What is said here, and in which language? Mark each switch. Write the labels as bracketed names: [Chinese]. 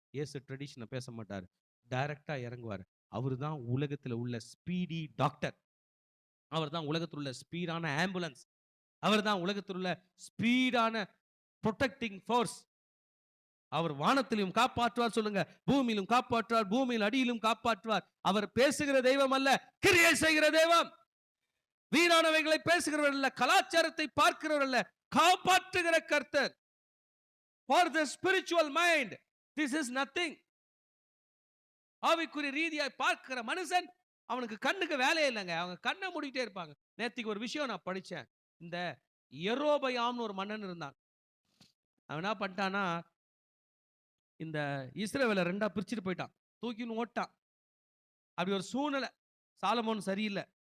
[Tamil] இயேசு ட்ரெடிஷனை பேச மாட்டார், டைரக்டா இறங்குவார். அவர் தான் உலகத்துல உள்ள ஸ்பீடி டாக்டர், அவர் தான் உலகத்தில் உள்ள ஸ்பீடான ஆம்புலன்ஸ், அவர் தான் உலகத்தில் உள்ள ஸ்பீடான ப்ரொடெக்டிங் ஃபோர்ஸ். அவர் வானத்திலும் காப்பாற்றுவார். சொல்லுங்க, பூமியிலும் காப்பாற்றுவார், பூமியில் அடியிலும் காப்பாற்றுவார். அவர் பேசுகிற தெய்வம் அல்ல, கிரியை செய்கிற தெய்வம். வீணானவைகளை பேசுகிறவர் அல்ல, கலாச்சாரத்தை பார்க்கிறவர் அல்ல, காப்பாற்றுகிற கர்த்தர். [English] For the spiritual mind this is nothing. [Tamil] ஆவிக்குரிய ரீதியாய் பார்க்கிற மனுஷன், அவனுக்கு கண்ணுக்கு வேலையே இல்லைங்க. அவங்க கண்ணை மூடிட்டே இருப்பாங்க. நேத்திக்கு ஒரு விஷயம் நான் படிச்சேன். இந்த யெரோபயாம்னு ஒரு மன்னன் இருந்தான். அவன் என்ன பண்ணிட்டானா, இந்த இஸ்ரவேலை ரெண்டா பிரிச்சுட்டு போயிட்டான், தூக்கின்னு ஓட்டான். அப்படி ஒரு சூழ்நிலை. சாலமோன் சரியில்லை.